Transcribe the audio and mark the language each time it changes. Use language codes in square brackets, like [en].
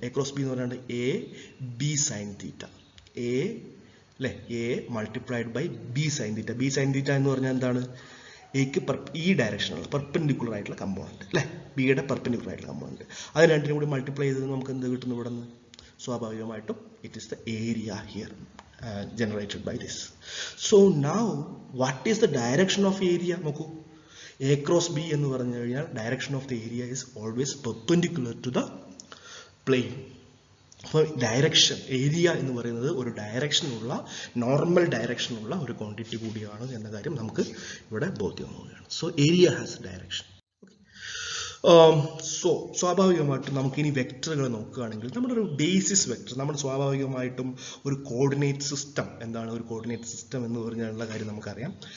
[ml] A cross B എന്ന് പറഞ്ഞാൽ A B sine theta, A multiplied by B sine theta. B sine theta എന്ന് പറഞ്ഞാൽ എന്താണ്, എക്ക് ഈ ഡയറക്ഷനുള്ള പെർപെൻഡിക്കുലർ ആയിട്ടുള്ള കമ്പോണന്റ് അല്ലേ, ബിയുടെ പെർപെൻഡിക്കുലർ ആയിട്ടുള്ള കമ്പോണന്റ്. അത് രണ്ടിനും കൂടി മൾട്ടിപ്ലൈ ചെയ്ത് നമുക്ക് എന്ത് കിട്ടുന്നു ഇവിടെ നിന്ന്, സ്വാഭാവികമായിട്ടും [en] It is the area here generated by this. So now what is the direction of area? നോക്കൂ, A cross B [ml] എന്ന് പറഞ്ഞു കഴിഞ്ഞാൽ [en] direction of the area is always perpendicular to the plane. [ml] അപ്പോൾ ഡയറക്ഷൻ ഏരിയ എന്ന് പറയുന്നത് ഒരു ഡയറക്ഷനുള്ള normal ഡയറക്ഷനുള്ള ഒരു quantity കൂടിയാണ് എന്ന കാര്യം നമുക്ക് ഇവിടെ ബോധ്യമാവുകയാണ്. [en] So area has direction. [ml] So സ്വാഭാവികമായിട്ടും നമുക്കിനി വെക്ടറുകൾ നോക്കുകയാണെങ്കിൽ നമ്മുടെ ഒരു ബേസിസ് വെക്ടർ, നമ്മൾ സ്വാഭാവികമായിട്ടും ഒരു കോർഡിനേറ്റ് സിസ്റ്റം, എന്താണ് ഒരു കോർഡിനേറ്റ് സിസ്റ്റം എന്ന് പറഞ്ഞുള്ള കാര്യം നമുക്കറിയാം.